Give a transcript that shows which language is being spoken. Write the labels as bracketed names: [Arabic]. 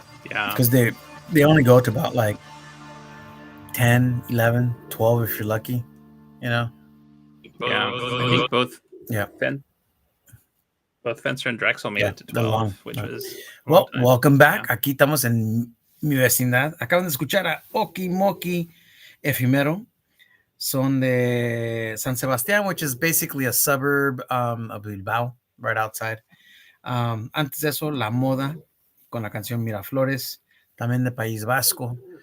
[English] Yeah. Because they only go to about like 10, 11, 12 if you're lucky, you know? Yeah, I think both. Yeah. Both Fencer and Drexel made it to 12, which was. Well, welcome back. [Spanish] Aquí estamos en mi vecindad. Acaban de escuchar a Okimoki Efimero. Son de [English] San Sebastián, which is basically a suburb of Bilbao, right outside. [Spanish] Antes de eso, La Moda, con la canción Miraflores, también de País Vasco.